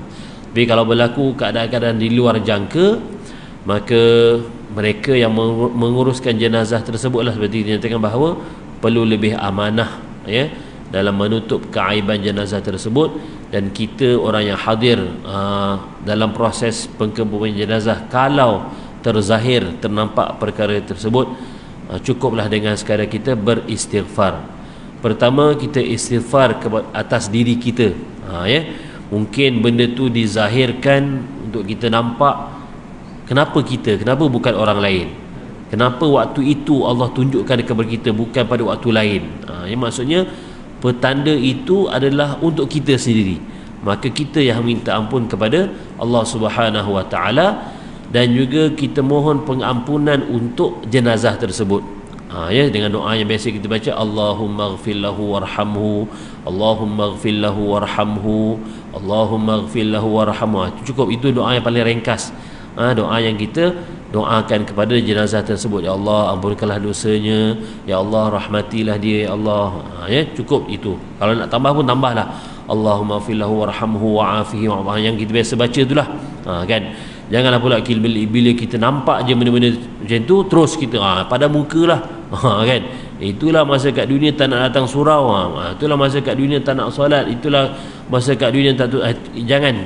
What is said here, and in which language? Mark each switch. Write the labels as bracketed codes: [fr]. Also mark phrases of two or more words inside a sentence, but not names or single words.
[ms] Tapi kalau berlaku keadaan-keadaan di luar jangka, maka mereka yang menguruskan jenazah tersebutlah seperti dinyatakan bahawa perlu lebih amanah ya dalam menutup keaiban jenazah tersebut, dan kita orang yang hadir dalam proses pengkebumian jenazah, kalau terzahir ternampak perkara tersebut, cukuplah dengan sekadar kita beristighfar. Pertama, kita istighfar atas diri kita, ya. Mungkin benda tu dizahirkan untuk kita nampak. Kenapa bukan orang lain? Kenapa waktu itu Allah tunjukkan kepada kita, bukan pada waktu lain? Ya, maksudnya petanda itu adalah untuk kita sendiri. Maka kita yang minta ampun kepada Allah [ar] سبحانه وتعالى, [ms] dan juga kita mohon pengampunan untuk jenazah tersebut. Ya, dengan doa yang biasa kita baca, [ar] اللهم اغفر له وارحمه، اللهم اغفر له وارحمه، اللهم اغفر له وارحمه. [ms] Cukup, itu doa yang paling ringkas. Doa yang kita doakan kepada jenazah tersebut. Ya Allah, ampunkanlah dosanya, ya Allah rahmatilah dia, ya Allah. Ya, cukup itu. Kalau nak tambah pun tambahlah, [ar] اللهم اغفر له وارحمه وعافه وعافه, [ms] yang kita biasa baca itulah. Kan, janganlah pula bila kita nampak je benda-benda macam tu terus kita pada muka lah. Kan, itulah masa kat dunia tak nak datang surau. Itulah masa kat dunia tak nak solat. Itulah masa kat dunia tak tu. Jangan.